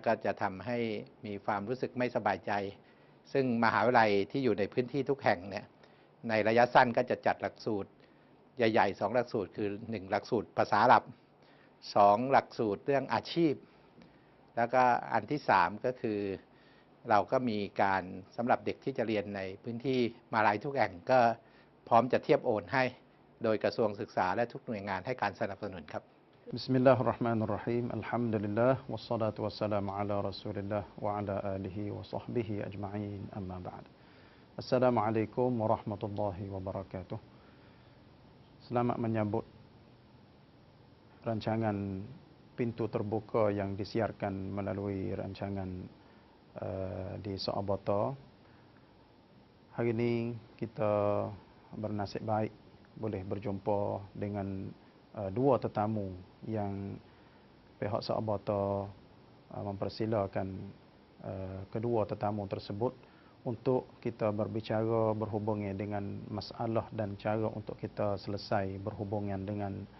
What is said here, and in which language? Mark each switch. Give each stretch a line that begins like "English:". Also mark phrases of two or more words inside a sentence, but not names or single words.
Thai: ก็จะทำให้มีความรู้สึกไม่สบายใจซึ่งมหาวิทยาลัยที่อยู่ในพื้นที่ทุกแห่งเนี่ยในระยะสั้นก็จะจัดหลักสูตรใหญ่ๆ2หลักสูตรคือ1หลักสูตรภาษาอาหรับ2หลักสูตรเรื่องอาชีพแล้วก็อันที่3ก็คือเราก็มีการสำหรับเด็กที่จะเรียนในพื้นที่มหาวิทยาลัยทุกแห่งก็พร้อมจะเทียบโอนให้โดยกระทรวงศึกษาและทุกหน่วยงานให้การสนับสนุนครับ
Arabic: بسم الله الرحمن الرحيم. الحمد لله والصلاة والسلام على رسول الله وعلى آله وصحبه أجمعين. أما بعد. السلام عليكم ورحمة الله وبركاته.
Malay: Selamat menyambut rancangan pintu terbuka yang disiarkan melalui rancangan di Saabata. Hari ini kita bernasib baik boleh berjumpa dengan dua tetamu yang pihak Saabata mempersilakan kedua tetamu tersebut untuk kita berbicara berhubungan dengan masalah dan cara untuk kita selesai berhubungan dengan